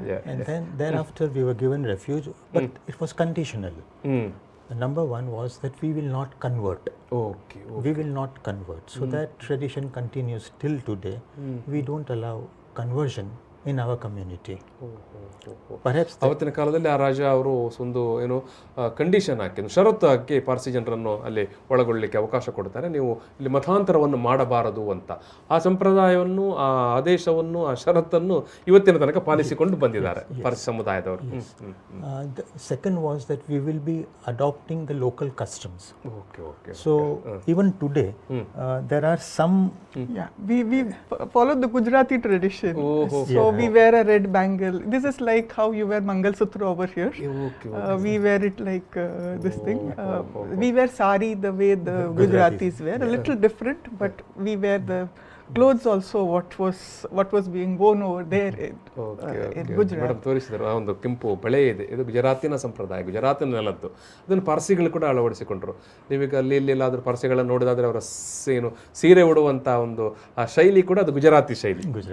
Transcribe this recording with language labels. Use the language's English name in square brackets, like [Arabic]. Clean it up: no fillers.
[English] And then thereafter we were given refuge, but it was conditional. Number one was that we will not convert. Okay. We will not convert. So that tradition continues till today. We don't allow conversion in our community. Perhaps [Kannada] ಅವತ್ತಿನ ಕಾಲದಲ್ಲಿ ಆ ರಾಜ ಅವರು ಒಂದು ಏನು condition ಹಾಕಿ, ಷರತ್ತು ಹಾಕಿ ಪಾರ್ಸಿ ಜನರನ್ನು ಅಲ್ಲಿ ಒಳಗೊಳ್ಳಲಿಕ್ಕೆ ಅವಕಾಶ ಕೊಡ್ತಾರೆ. ನೀವು ಇಲ್ಲಿ ಮತಾಂತರವನ್ನು ಮಾಡಬಾರದು ಅಂತ. ಆ ಸಂಪ್ರದಾಯವನ್ನು, ಆ ಆದೇಶವನ್ನು, ಆ ಷರತ್ತನ್ನು ಇವತ್ತಿನ ತನಕ ಪಾಲಿಸಿಕೊಂಡು ಬಂದಿದ್ದಾರೆ ಪಾರ್ಸಿ ಸಮುದಾಯದವರು. [English] the second was that we will be adopting the local customs. Okay. So even today, there are some. We follow the Gujarati tradition. So we wear a red bangle. This is like how you wear Mangalsutra over here. We wear it like this thing. We wear sari the way the Gujaratis wear. A little different, but we wear the clothes also what was being worn over there in Gujarat. [Kannada] Madam ತೋರಿಸಿದ್ರು ಆ ಒಂದು ಕೆಂಪು ಬಳೆ ಇದೆ, ಇದು ಗುಜರಾತಿನ ಸಂಪ್ರದಾಯ, ಗುಜರಾತಿನ ನೆಲದ್ದು. ಅದನ್ನು ಪಾರ್ಸಿಗಳು ಕೂಡ ಅಳವಡಿಸಿಕೊಂಡ್ರು. ನೀವೀಗ ಅಲ್ಲಿ ಎಲ್ಲಾದರೂ ಪಾರ್ಸಿಗಳನ್ನು ನೋಡಿದಾದ್ರೆ ಅವರ ಏನು ಸೀರೆ ಉಡುವಂಥ ಒಂದು ಆ ಶೈಲಿ ಕೂಡ ಅದು ಗುಜರಾತಿ ಶೈಲಿ.